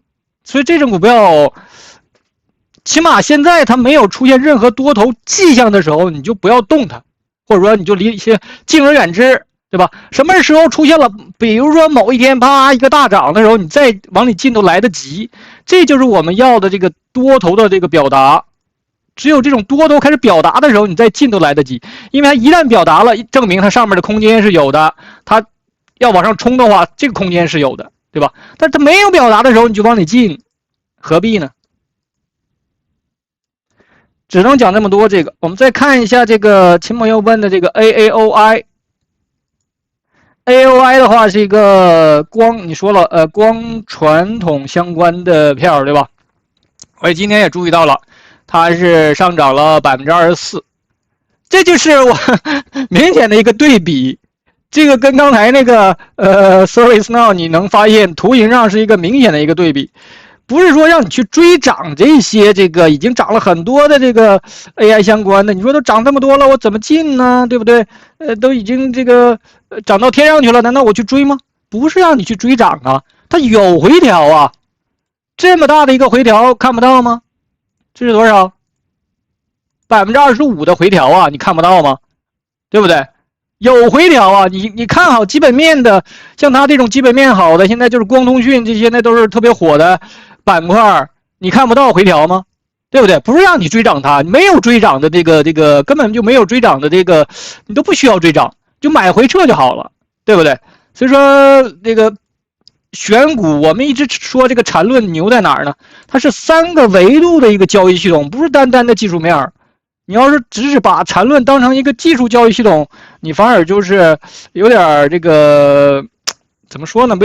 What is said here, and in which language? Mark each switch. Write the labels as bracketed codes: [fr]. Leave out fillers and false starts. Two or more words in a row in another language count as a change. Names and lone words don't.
[zh] 所以這種股票，起碼現在它沒有出現任何多頭跡象的時候，你就不要動它，或者說你就敬而遠之，對吧？什麼時候出現了？比如說某一天啪一個大漲的時候，你再往裡進都來得及。這就是我們要的這個多頭的這個表達。只有這種多頭開始表達的時候，你再進都來得及，因為它一旦表達了，證明它上面的空間是有的，它要往上衝的話，這個空間是有的，對吧？但它沒有表達的時候，你就往裡進，何必呢？只能講這麼多。這個我們再看一下這個秦朋友問的這個 AAOI。AAOI 的話是一個光，你說了光傳統相關的票，對吧？我今天也注意到了，它是上漲了24%，這就是我明顯的一個對比。這個跟剛才那個ServiceNow 你能發現圖形上是一個明顯的一個對比，不是說讓你去追漲這些這個已經漲了很多的這個 AI 相關的，你說都漲這麼多了，我怎麼進呢？對不對？都已經這個漲到天上去了，難道我去追嗎？不是讓你去追漲啊，它有回調啊，這麼大的一個回調看不到嗎？這是多少？25%的回調啊，你看不到嗎？對不對？有回調啊，你看好基本面的，像它这種基本面好的，現在就是光通訊这些，那都是特別火的板塊，你看不到回調嗎？對不對？不是讓你追漲它，沒有追漲的這個根本就沒有追漲的這個，你都不需要追漲，就買回撤就好了，對不對？所以說這個選股，我們一直說這個纏論牛在哪兒呢？它是3個維度的一個交易系統，不是單單的技術面。你要是只是把纏論當成一個技術交易系統，你反而就是有點這個怎麼說呢？